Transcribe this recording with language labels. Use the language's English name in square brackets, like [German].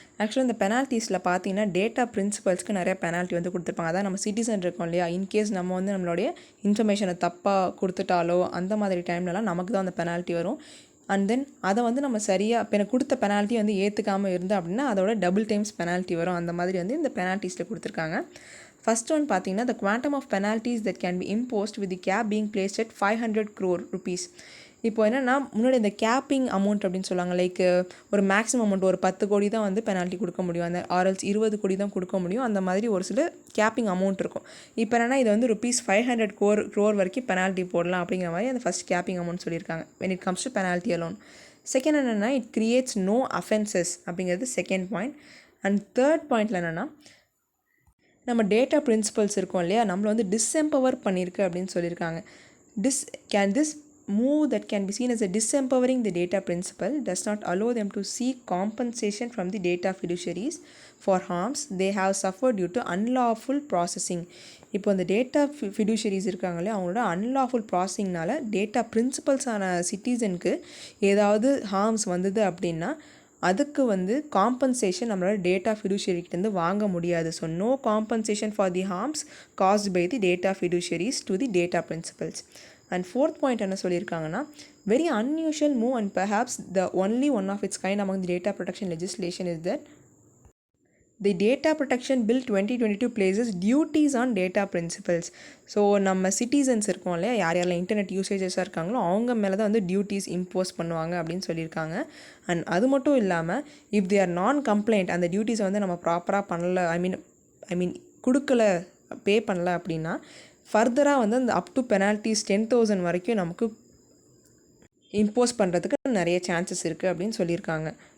[Tamil] ஆக்சுவலாக இந்த பெனால்ட்டிஸில் பார்த்தீங்கன்னா டேட்டா பிரின்சிபல்ஸ்க்கு நிறைய பெனால்ட்டி வந்து கொடுத்துருப்பாங்க. அதான் நம்ம சிட்டிசன் இருக்கோம் இல்லையா, இன்கேஸ் நம்ம வந்து நம்மளுடைய இன்ஃபர்மேஷனை தப்பாக கொடுத்துட்டாலோ அந்த மாதிரி டைம்லலாம் நமக்கு தான் அந்த பெனால்ட்டி வரும். அண்ட் தென் அதை வந்து நம்ம சரியாக இப்போ எனக்கு கொடுத்த பெனால்ட்டி வந்து ஏற்றுக்காமல் இருந்தோம் அப்படின்னா அதோட டபுள் டைம்ஸ் பெனால்ட்டி வரும். அந்த மாதிரி வந்து இந்த பெனால்ட்டிஸில் கொடுத்துருக்காங்க. ஃபர்ஸ்ட் ஒன் பார்த்தீங்கன்னா, [English] the quantum of penalties that can be imposed with the cap being placed at 500 crore rupees. [Tamil] இப்போ என்னென்னா முன்னாடி இந்த கேப்பிங் அமௌண்ட் அப்படின்னு சொல்லுவாங்க. லைக் ஒரு மேக்ஸிமம் அமௌண்ட் ஒரு 10 கோடி தான் வந்து பெனால்ட்டி கொடுக்க முடியும், அந்த ஆர்எல்ஸ் 20 கோடி தான் கொடுக்க முடியும், அந்த மாதிரி ஒரு சில கேப்பிங் அமௌண்ட் இருக்கும். இப்போ என்னென்னா இது வந்து ₹500 crore வரைக்கும் பெனால்ட்டி போடலாம் அப்படிங்கிற மாதிரி அந்த ஃபஸ்ட் கேப்பிங் அமௌண்ட் சொல்லியிருக்காங்க [English] when it comes to penalty alone. [Tamil] Second என்னென்னா, [English] it creates no offenses [Tamil] அப்படிங்கிறது செகண்ட் பாயிண்ட். அண்ட் தேர்ட் பாயிண்டில் என்னென்னா, நம்ம டேட்டா பிரின்சிபல்ஸ் இருக்கும் இல்லையா, நம்மளை வந்து டிஸ்எம்பவர் பண்ணியிருக்கு அப்படின்னு சொல்லியிருக்காங்க. [English] This move that can be seen as a disempowering the data principle does not allow them to seek compensation from the data fiduciaries for harms they have suffered due to unlawful processing. [Tamil] இப்போ இந்த data ஃபிடியூஷரிஸ் இருக்காங்களே அவங்களோட unlawful ப்ராசஸிங்னால data பிரின்சிபல்ஸான சிட்டிசனுக்கு ஏதாவது harms வந்தது அப்படின்னா அதுக்கு வந்து compensation நம்மளோட டேட்டா ஃபிடியூஷரிக்கிட்டேருந்து வாங்க முடியாது. [English] So no compensation for the harms caused by the data fiduciaries to the data principals. [Tamil] And fourth point என்ன சொல்லியிருக்காங்கன்னா, [English] Very unusual move and perhaps the only one of its kind among the data protection legislation is that the Data Protection Bill 2022 places duties on data principles. [Tamil] So நம்ம citizens இருக்கோம் இல்லையா, யாரெல்லாம் internet யூசேஜஸாக இருக்காங்களோ அவங்க மேலே தான் வந்து டியூட்டிஸ் இம்போஸ் பண்ணுவாங்க அப்படின்னு சொல்லியிருக்காங்க. அண்ட் அது மட்டும் இல்லாமல் [English] if they are non compliant, [Tamil] அந்த டியூட்டிஸை வந்து நம்ம ப்ராப்பராக பண்ணல, ஐ மீன் கொடுக்கல, பே பண்ணல அப்படின்னா ஃபர்தராக வந்து அந்த அப் டு பெனால்ட்டிஸ் 10,000 வரைக்கும் நமக்கு இம்போஸ் பண்ணுறதுக்கு நிறைய சான்சஸ் இருக்குது அப்படின்னு சொல்லியிருக்காங்க.